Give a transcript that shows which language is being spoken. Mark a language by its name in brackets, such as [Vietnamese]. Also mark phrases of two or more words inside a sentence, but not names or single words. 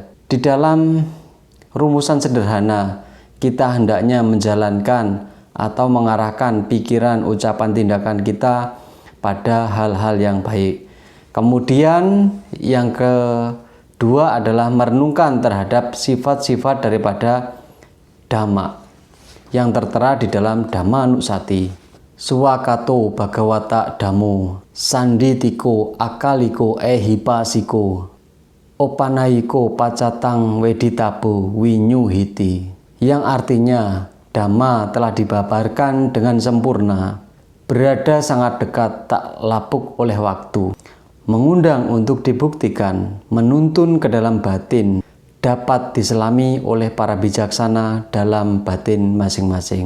[Indonesian] Di dalam rumusan sederhana, kita hendaknya menjalankan atau mengarahkan pikiran, ucapan, tindakan kita pada hal-hal yang baik. Kemudian yang kedua adalah merenungkan terhadap sifat-sifat daripada Dhamma yang tertera di dalam Dhammanussati. [Pali] Suwakato Bhagawata Dhammo, Sanditiko Akaliko Ehipasiko, Opanayiko Pacatang Weditabo Winyuhiti, [Indonesian] yang artinya Dhamma telah dibabarkan dengan sempurna, berada sangat dekat, tak lapuk oleh waktu, mengundang untuk dibuktikan, menuntun ke dalam batin, dapat diselami oleh para bijaksana dalam batin masing-masing.